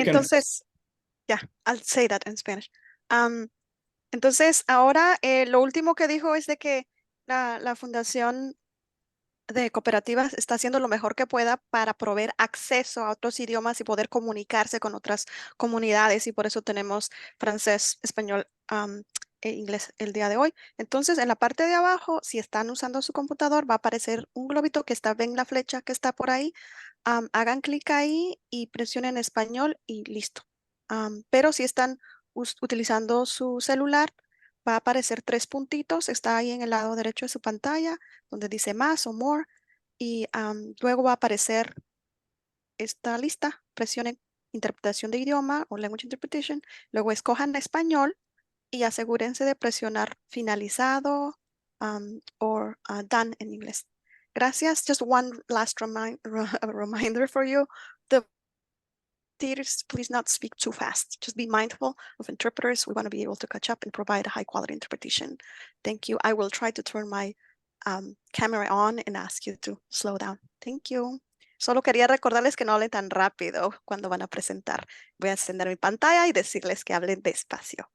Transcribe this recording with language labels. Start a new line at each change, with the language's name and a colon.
English: Entonces, yeah, I'll say that in Spanish.
Spanish: Entonces, ahora lo último que dijo es de que la Fundación de Cooperativas está haciendo lo mejor que pueda para proveer acceso a otros idiomas y poder comunicarse con otras comunidades, y por eso tenemos francés, español e inglés el día de hoy. Entonces, en la parte de abajo, si están usando su computador, va a aparecer un globito que está, ven la flecha que está por ahí. Hagan clic ahí y presionen español y listo. Pero si están utilizando su celular, va a aparecer 3 puntitos, está ahí en el lado derecho de su pantalla, donde dice más o more, y luego va a aparecer esta lista. Presionen interpretación de idioma o
English: language interpretation,
Spanish: luego escojan español y asegúrense de presionar finalizado o
English: done
Spanish: en inglés. Gracias.
English: Just one last reminder for you. The theaters, please not speak too fast. Just be mindful of interpreters. We want to be able to catch up and provide a high quality interpretation. Thank you. I will try to turn my camera on and ask you to slow down. Thank you.
Spanish: Solo quería recordarles que no hablen tan rápido cuando van a presentar. Voy a encender mi pantalla y decirles que hablen despacio.